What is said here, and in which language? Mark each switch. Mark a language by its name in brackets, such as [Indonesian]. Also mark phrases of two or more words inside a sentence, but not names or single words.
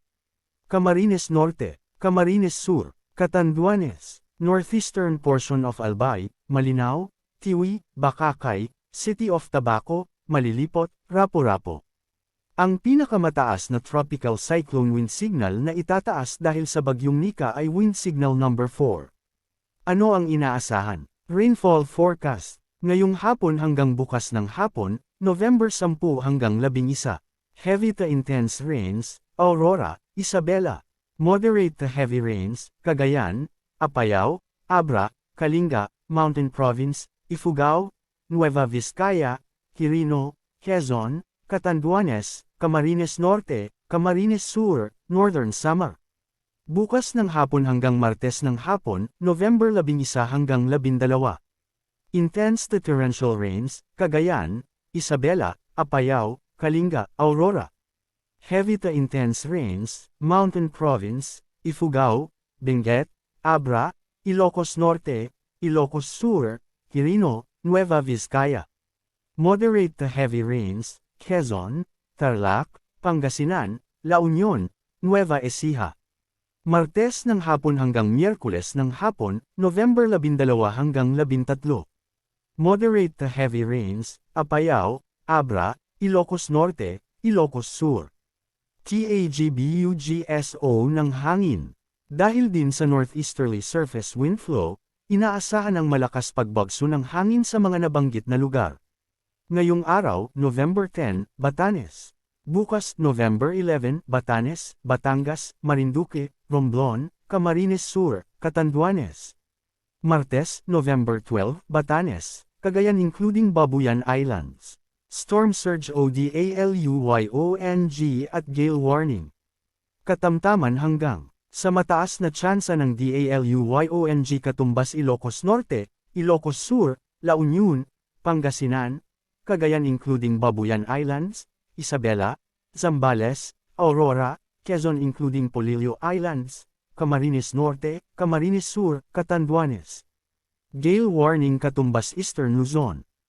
[English] Camarines Norte, Camarines Sur, Catanduanes, northeastern portion of Albay, Malinao, Tiwi, Bacacay, City of Tabaco, Malilipot, Rapu-Rapu. [Filipino] Ang pinakamataas na tropical cyclone wind signal na itataas dahil sa bagyong Nika ay wind signal number 4. Ano ang inaasahan? [English] Rainfall forecast. [Filipino] Ngayong hapon hanggang bukas ng hapon, November 10 hanggang 11. [English] Heavy to intense rains, Aurora, Isabela. Moderate to heavy rains, Cagayan, Apayao, Abra, Kalinga, Mountain Province, Ifugao, Nueva Vizcaya, Quirino, Quezon, Catanduanes, Camarines Norte, Camarines Sur, Northern Samar. [Filipino] Bukas ng hapon hanggang Martes ng hapon, November 11 hanggang 12. [English] Intense to torrential rains, Cagayan, Isabela, Apayao, Kalinga, Aurora. Heavy to intense rains, Mountain Province, Ifugao, Benguet, Abra, Ilocos Norte, Ilocos Sur, Quirino, Nueva Vizcaya. Moderate to heavy rains, Quezon, Tarlac, Pangasinan, La Union, Nueva Ecija. [Filipino] Martes ng hapon hanggang Miyerkules ng hapon, November 12 hanggang 13. [English] Moderate to heavy rains, Apayao, Abra, Ilocos Norte, Ilocos Sur. [Filipino] TAGBUGSO ng hangin. Dahil din sa [English] northeasterly surface wind flow, [Filipino] inaasahan ang malakas pagbagso ng hangin sa mga nabanggit na lugar. Ngayong araw, November 10, Batanes. Bukas, November 11, Batanes, Batangas, Marinduque, Romblon, Camarines Sur, Catanduanes. Martes, November 12, Batanes, Cagayan including Babuyan Islands. [English] Storm surge ODALUYONG at gale warning. [Filipino] Katamtaman hanggang sa mataas na tsansa ng DALUYONG katumbas Ilocos Norte, Ilocos Sur, La Union, Pangasinan, Cagayan including Babuyan Islands, Isabela, Zambales, Aurora, Quezon including Polillo Islands, Camarines Norte, Camarines Sur, Catanduanes. [English] Gale warning [Filipino] katumbas Eastern Luzon.